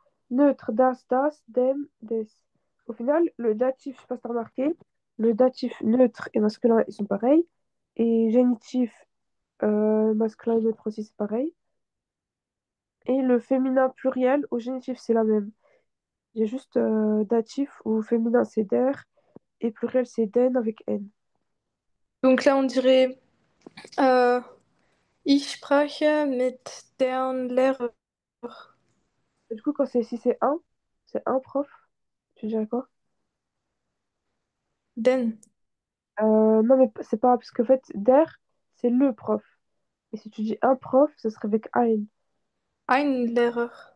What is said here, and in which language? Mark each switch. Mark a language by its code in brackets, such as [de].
[fr] Neutre, das, das, dem, des. Au final, le datif, je sais pas si t'as remarqué, le datif neutre et masculin, ils sont pareils. Et génitif, masculin et neutre aussi, c'est pareil. Et le féminin pluriel au génitif, c'est la même. Il y a juste datif où féminin, c'est der et pluriel, c'est den avec N. Donc là, on dirait euh, [de] Ich spreche mit den Lehrer. [fr] Et du coup, quand c'est un prof, tu dirais quoi? [de] Den. [fr] Non, mais c'est pas parce qu'en fait, der, c'est le prof. Et si tu dis un prof, ce serait avec ein, [de] Ein Lehrer.